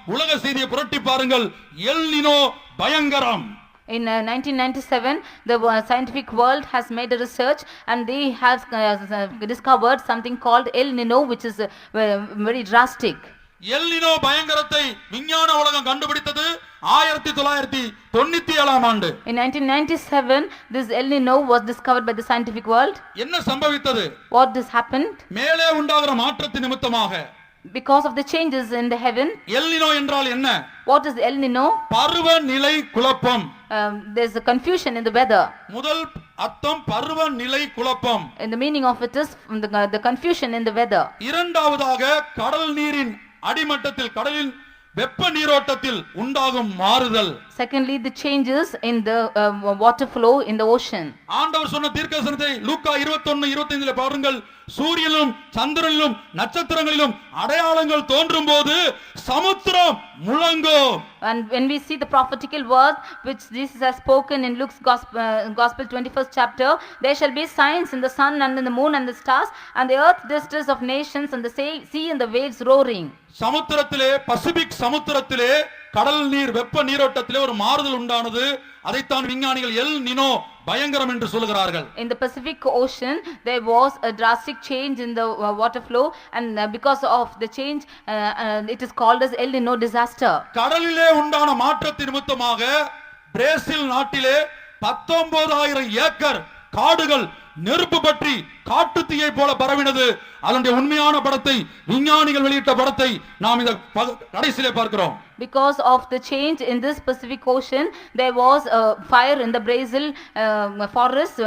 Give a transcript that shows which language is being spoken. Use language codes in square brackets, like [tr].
[ta] உலக செய்தியை புரட்டி பாருங்கள். எல் நினோ பயங்கரம். [en] In 1997 the scientific world has made a research and they have discovered something called El Nino, which is very drastic. [ta] El Nino பயங்கரத்தை விஞ்ஞான உலகம் கண்டுபிடித்தது 1997ஆம் ஆண்டு. [en] In 1997 this El Nino was discovered by the scientific world. [ta] என்ன சம்பவித்தது? [en] What has happened? [ta] மேலே உண்டாகிற மாற்றத்தின் நிமித்தமாக, [en] because of the changes in the heaven. [ta] El Nino என்றால் என்ன? [en] What is El Nino? [ta] பருவநிலை குழப்பம். [en] There's a confusion in the weather. [ta] முதல் அர்த்தம் பருவநிலை குழப்பம். [en] And the meaning of it is the confusion in the weather. [ta] இரண்டாவதாக கடல் நீரின் அடிமட்டத்தில், கடலின் வெப்ப நீரோட்டத்தில் உண்டாகும் மாறுதல். [en] Secondly, the changes in the water flow in the ocean. [ta] ஆண்டவர் சொன்ன தீர்க்கதரிசனத்தை லூக்கா 21:25 பாருங்கள். சூரியனிலும் சந்திரனிலும் நட்சத்திரங்களிலும் அடையாளங்கள் தோன்றும் போது சமுத்திரம் முழங்கும். [en] And when we see the prophetical word which Jesus has spoken in Luke's Gospel 21st chapter, there shall be signs in the sun and in the moon and the stars, and the earth distress of nations, and the sea and the waves roaring. [ta] சமுத்திரத்திலே, Pacific சமுத்திரத்திலே கடல் நீர் வெப்ப நீரோட்டத்திலே ஒரு மாறுதல் உண்டானது. அதைத்தான் விஞ்ஞானிகள் El Nino பயங்கரம் என்று சொல்கிறார்கள். [en] In the Pacific Ocean there was a drastic change in the water flow, and because of the change it is called as El Nino disaster. [ta] கடலிலே உண்டான மாற்றத்தின் நிமித்தமாக பிரேசில் நாட்டிலே 19000 ஏக்கர் காடுகள் நெருப்பு பற்றி காட்டு தீயை போல பரவினது. அதனுடைய உண்மையான படத்தை விஞ்ஞானிகள் வெளியிட்ட படத்தை நாம் இந்த கடைசியிலே பார்க்கிறோம். [en] Because of the change in this Pacific Ocean, there was a fire in the Brazil forest.